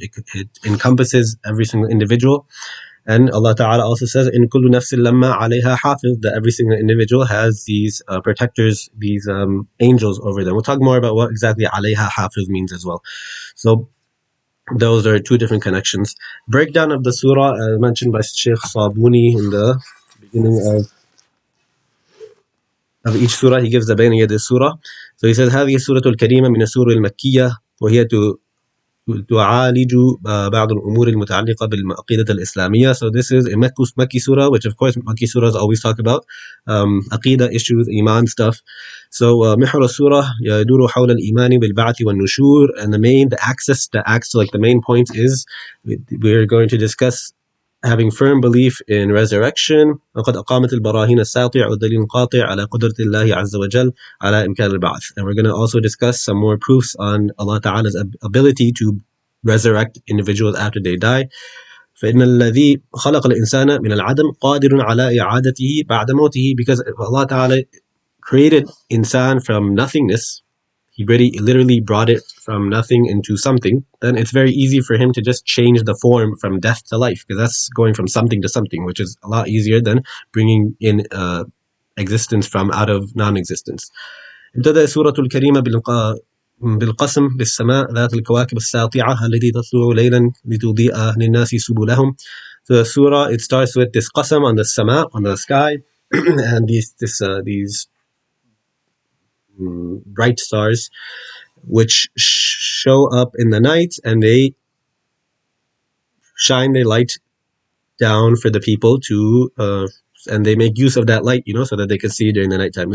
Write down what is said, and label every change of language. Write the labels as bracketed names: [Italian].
[English] It encompasses every single individual. And Allah Ta'ala also says, [Arabic] in kullu nafsin lamma alayha hafiz, [English] that every single individual has these protectors, these angels over them. We'll talk more about what exactly alayha hafiz means as well. So those are two different connections. Breakdown of the surah, mentioned by Sheikh Sabuni in the beginning of each surah. He gives the bayna yad surah. So he says, [Arabic] هذه السورة الكريمة من السور المكية وهي تعالج بعض الأمور المتعلقة بالعقيدة الإسلامية. So this is a Makki surah, which of course Makki surahs always talk about Aqidah issues, Iman stuff. [English] So [Arabic] محور السورة يدور حول الإيمان بالبعث والنشور, [English] and the axis like the main point is we're going to discuss having firm belief in resurrection. [Arabic] وقد أقامت البراهين الساطع والدليل القاطع على قدرة الله عز وجل على إمكان البعث. [English] And we're going to also discuss some more proofs on Allah Ta'ala's ability to resurrect individuals after they die. [Arabic] فإن الذي خلق الإنسان من العدم قادر على إعادته بعد موته, [English] because Allah Ta'ala created insan from nothingness. He literally brought it from nothing into something. Then it's very easy for him to just change the form from death to life, because that's going from something to something, which is a lot easier than bringing in existence from out of non-existence. [Arabic] ابتدأ سورة الكريمة بالقسم بالسماء ذات الكواكب الساطعة التي تطلع ليلا لتضيء للناس سبلهم. [English] So the surah, it starts with this qasam on the sama, on the sky, and these bright stars which show up in the night, and they shine their light down for the people to and they make use of that light, so that they can see during the nighttime.